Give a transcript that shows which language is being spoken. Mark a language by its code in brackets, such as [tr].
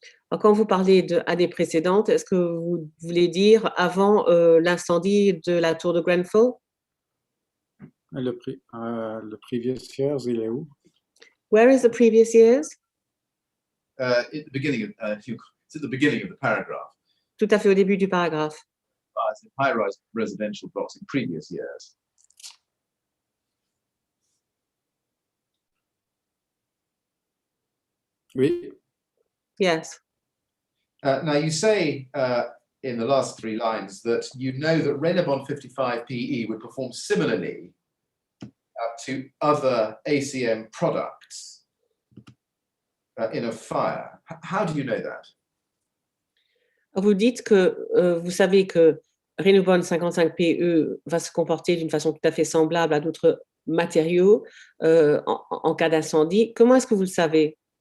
[fr] Quand vous parlez d'années précédentes, est-ce que vous voulez dire avant l'incendie de la tour de Grenfell? Le [en] previous years, [fr] il est où? [en] Where is the previous years? At the beginning of, it's at the beginning of the paragraph. [fr] Tout à fait au début du paragraphe. [en] Fires in high-rise residential blocks in previous years. [fr] Oui. [en] Yes. Now you say in the last 3 lines that you know that Raynaud 55 PE would perform similarly to other ACM products in a fire. How do you know that? [fr] Vous dites que vous savez que Raynaud 55 PE va se comporter d'une façon tout à fait semblable à d'autres matériaux en cas d'incendie. Comment est-ce que vous le savez?